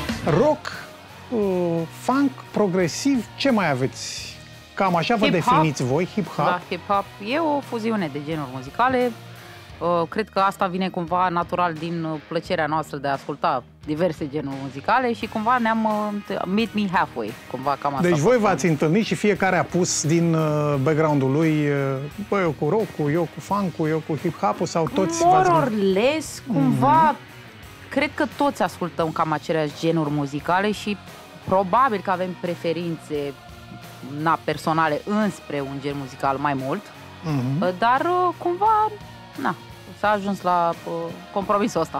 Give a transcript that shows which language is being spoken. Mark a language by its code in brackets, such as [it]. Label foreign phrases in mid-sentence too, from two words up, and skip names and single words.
[ro] rock, funk, progresiv, ce mai aveți? Cam așa vă definiți voi, hip-hop? Da, hip-hop e o fuziune de genuri muzicale. Cred că asta vine cumva natural din plăcerea noastră de a asculta diverse genuri muzicale și cumva ne-am [en] meet me halfway, [ro] cumva cam asta. Deci voi v-ați întâlnit și fiecare a pus din background-ul lui, bă, eu cu rock-ul, eu cu funk-ul, eu cu hip-hop-ul sau toți [en] more or less, [ro] cumva, cred că toți ascultăm cam aceleași genuri muzicale și probabil că avem preferințe personale înspre un gen muzical mai mult, dar cumva, s-a ajuns la compromisul ăsta.